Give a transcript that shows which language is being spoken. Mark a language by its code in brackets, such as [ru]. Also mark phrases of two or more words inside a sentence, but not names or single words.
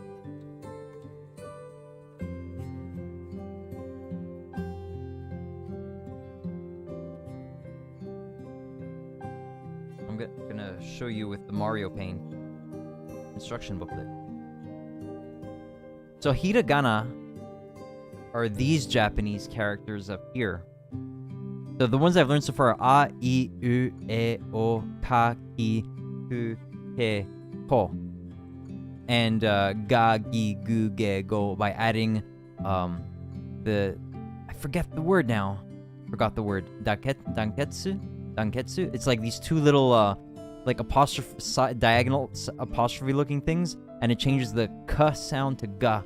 [en] I'm gonna show you with the Mario Paint instruction booklet. So Hiragana are these Japanese characters up here. So the ones I've learned so far are A, I, U, E, O, Ka, Ki, Hu, He, Ko. And Ga, Gi, Gu, Ge, Go by adding I forget the word now. Forgot the word. Danketsu? It's like these two little like diagonal apostrophe looking things, and it changes the K sound to Ga.